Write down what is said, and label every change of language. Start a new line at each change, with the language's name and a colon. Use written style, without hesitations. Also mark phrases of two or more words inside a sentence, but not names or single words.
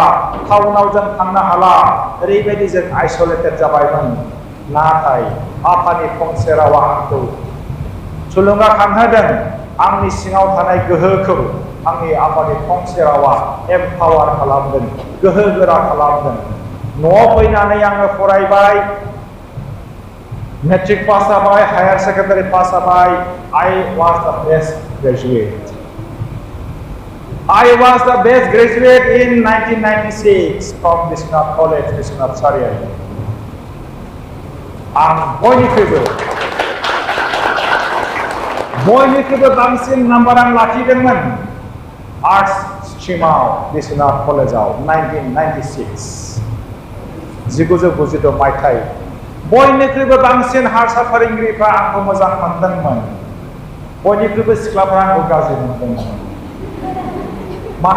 Bodo: टाउनाव जों थांनो हाला ओरैबायदि जों आइसोलेटेड जाबायमोन नाथाय आफानि फंसे रावा आंखौ थुलुंगाखांहोदों आंनि सिङाव थानाय गोहोखौ आंनि आफानि फंसे रावा एम्पावार खालामदों गोहो गोरा खालामदों न'आव फैनानै आङो फरायबाय
English: matric pass
Bodo: जाबाय
English: higher secondary pass
Bodo: जाबाय
English: I was the best graduate in 1996 from Rangapara College 𝘽𝙍𝘼𝙃 आं
Bodo: बयनिख्रुइबो बांसिन नाम्बार आं लाखिदोंमोन
English: arts stream
Bodo: 𝘽𝙍𝘼 कलेजाव 1996 मायथाइ बयनिख्रुइबो बांसिन हारसा फोरोंगिरिफ्रा आंखौ मोजां मोनदोंमोन बयनिख्रुइबो सिख्लाफ्रा आंखौ गाज्रि मोनदोंमोन मानो